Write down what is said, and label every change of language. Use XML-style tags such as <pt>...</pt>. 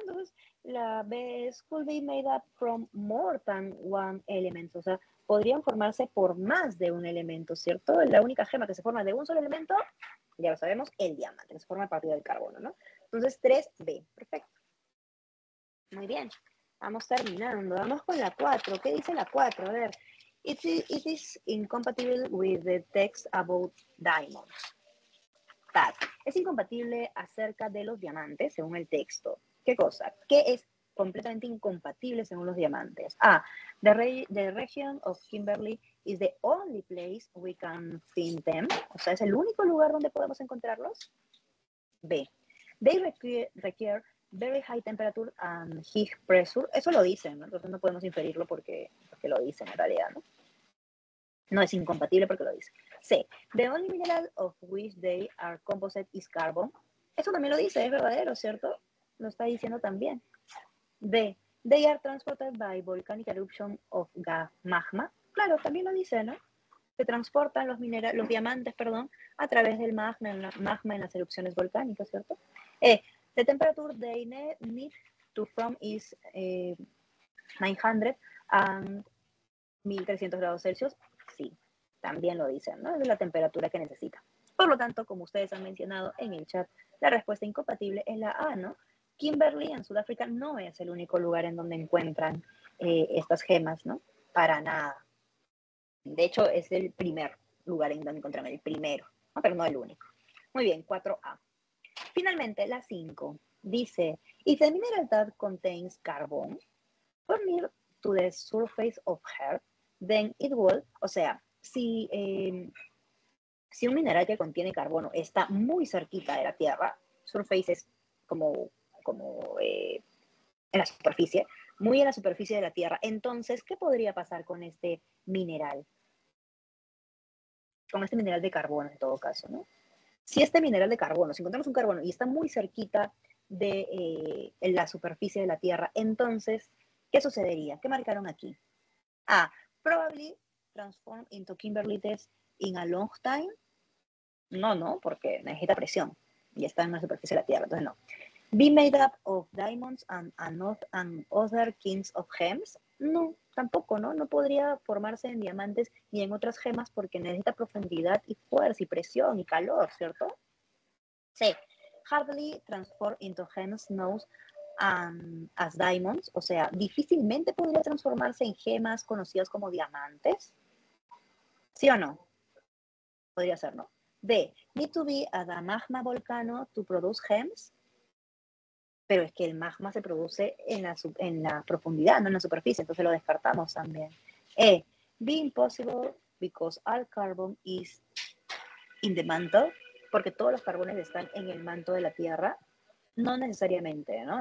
<es>Entonces, la B es</es> <en>could be made up from more than one element,</en> <es>o sea, podrían formarse por más de un elemento, ¿cierto? La única gema que se forma de un solo elemento, ya lo sabemos, el diamante, que se forma a partir del carbono, ¿no? Entonces, 3B, perfecto. Muy bien, vamos terminando, vamos con la 4. ¿Qué dice la 4? A ver,</es> <en>it is incompatible with the text about diamonds.</en> <es>Es incompatible acerca de los diamantes según el texto. ¿Qué cosa? ¿Qué es completamente incompatible según los diamantes? A.</es> <en>The region of Kimberley is the only place we can find them.</en> <es>O sea, es el único lugar donde podemos encontrarlos. B.</es> <en>They require very high temperature and high pressure.</en> <es>Eso lo dicen, ¿no? Entonces no podemos inferirlo porque lo dicen en realidad, ¿no? No es incompatible porque lo dice. C.</es> <en>The only mineral of which they are composite is carbon.</en> <es>Eso también lo dice, es verdadero, ¿cierto? Lo está diciendo también. D.</es> <en>They are transported by volcanic eruption of magma.</en> <es>Claro, también lo dice, ¿no? Se transportan los diamantes, a través del magma en las erupciones volcánicas, ¿cierto? E.</es> <en>The temperature they need to form is 900 and 1300</en> <es>grados Celsius. Sí, también lo dicen, ¿no? Es la temperatura que necesita. Por lo tanto, como ustedes han mencionado en el chat, la respuesta incompatible es la A, ¿no? Kimberley en Sudáfrica no es el único lugar en donde encuentran estas gemas, ¿no? Para nada. De hecho, es el primer lugar en donde encuentran, el primero, ¿no? Pero no el único. Muy bien, 4A. Finalmente, la 5 dice,</es> <en>if the mineral that contains carbon from near to the surface of Earth, then it will,</en> <es>o sea, si un mineral que contiene carbono está muy cerquita de la Tierra, surface es como en la superficie, muy en la superficie de la Tierra, entonces, ¿qué podría pasar con este mineral? Con este mineral de carbono, en todo caso, ¿no? Si este mineral de carbono, si encontramos un carbono y está muy cerquita de la superficie de la Tierra, entonces, ¿qué sucedería? ¿Qué marcaron aquí? A.</es> <en>Probably transform into kimberlites in a long time.</en> <es>No, porque necesita presión y está en la superficie de la Tierra, entonces no.</es> <en>Be made up of diamonds and other kinds of gems.</en> <es>No, tampoco, ¿no? No podría formarse en diamantes ni en otras gemas porque necesita profundidad y fuerza y presión y calor, ¿cierto? C.</es> <en>Hardly transform into gems known as diamonds,</en> <es>o sea, difícilmente podría transformarse en gemas conocidas como diamantes. ¿Sí o no? Podría ser, ¿no? D.</es> <en>Need to be at a magma volcano to produce gems.</en> <es>Pero es que el magma se produce en la profundidad, no en la superficie, entonces lo descartamos también. E.</es> <en>Be impossible because all carbon is in the mantle,</en> <es>porque todos los carbones están en el manto de la Tierra. No necesariamente, ¿no?</es>